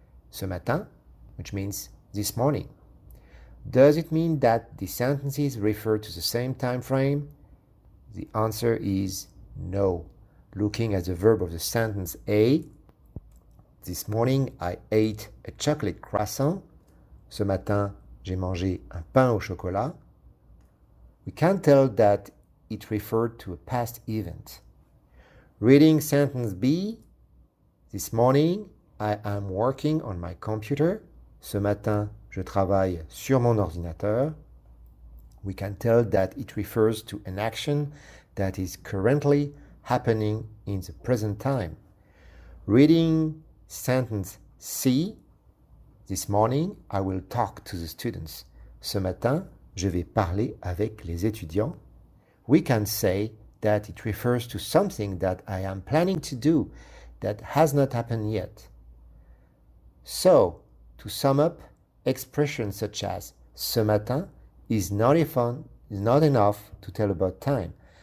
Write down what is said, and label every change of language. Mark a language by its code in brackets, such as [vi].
[fr] Ce matin, [en] which means this morning. Does it mean that the sentences refer to the same time frame? The answer is no. Looking at the verb of the sentence A, this morning I ate a chocolate croissant. [fr] Ce matin, j'ai mangé un pain au chocolat. [en] We can tell that it referred to a past event. Reading sentence B, this morning I am working on my computer. [fr] Ce matin, je travaille sur mon ordinateur. [en] We can tell that it refers to an action that is currently happening in the present time. Reading sentence C, this morning I will talk to the students. [fr] Ce matin, je vais parler avec les étudiants. [en] We can say that it refers to something that I am planning to do that has not happened yet. So, to sum up, expressions such as ce matin is not enough to tell about time.